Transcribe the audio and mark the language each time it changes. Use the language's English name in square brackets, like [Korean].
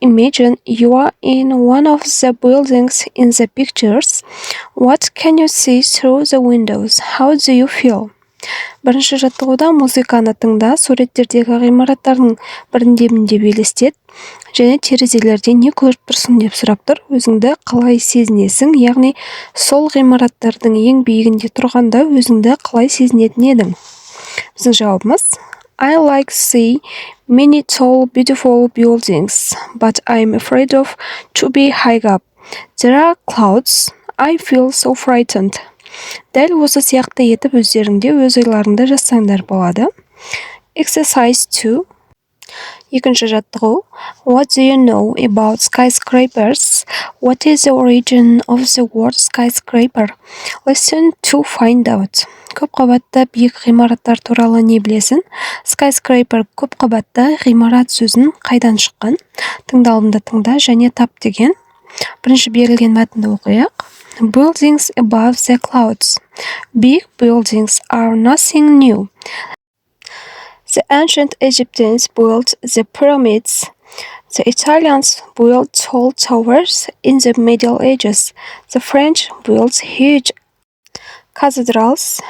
[English] Imagine you are in one of the buildings in the pictures. What can you see through the windows? How do you feel? [Kazakh] Бірінші жаттығуда музыканы тыңда, суреттердегі ғимараттардың бірінде деп елестет, және терезелерден не көріп тұрсың деп сұрап тұр. Өзіңді қалай сезінесің, яғни сол ғимараттардың ең биігінде тұрғанда өзіңді қалай сезінетін едің? Біздің жауабымыз: [English] I like see many tall, beautiful buildings, but I'm afraid of to be high up. There are clouds. I feel so frightened. [Kazakh] Дәл осы сияқты етіп өздеріңде өз ойларыңды жазсаңдар болады. [English] Exercise 2. [Kazakh] Екінші жаттығу. [English] What do you know about skyscrapers? What is the origin of the word skyscraper? Listen to find out. [Kazakh] Көп қабатты биік ғимараттар туралы не білесің? Skyscraper көп қабатты ғимарат сөзін қайдан шыққан? Тыңдалымды тыңда және тап деген. Бірінші берілген мәтінді оқиық. [English] Buildings above the clouds. Big buildings are nothing new. The ancient Egyptians built the pyramids. The Italians built tall towers in the Middle Ages. The French built huge cathedrals.